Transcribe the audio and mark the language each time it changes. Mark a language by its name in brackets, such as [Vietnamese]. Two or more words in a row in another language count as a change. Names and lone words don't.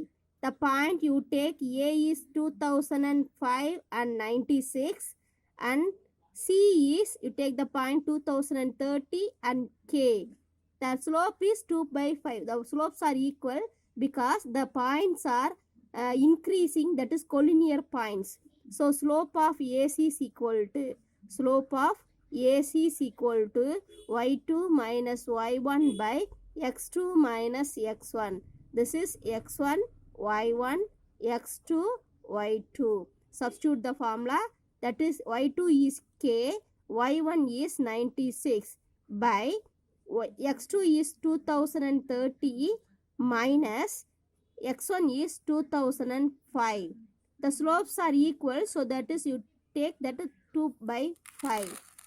[English] The point you take A is 2005 and 96 and C is, you take the point 2030 and K. The slope is 2 by 5. The slopes are equal because the points are increasing, that is collinear points. So slope of AC is equal to, slope of AC is equal to y2 minus y1 by x2 minus x1. This is x1, y1, x2, y2. Substitute the formula, that is y2 is K, y1 is 96 by x2 is 2030 minus x1 is 2005. The slopes are equal, so that is you take that 2 by 5.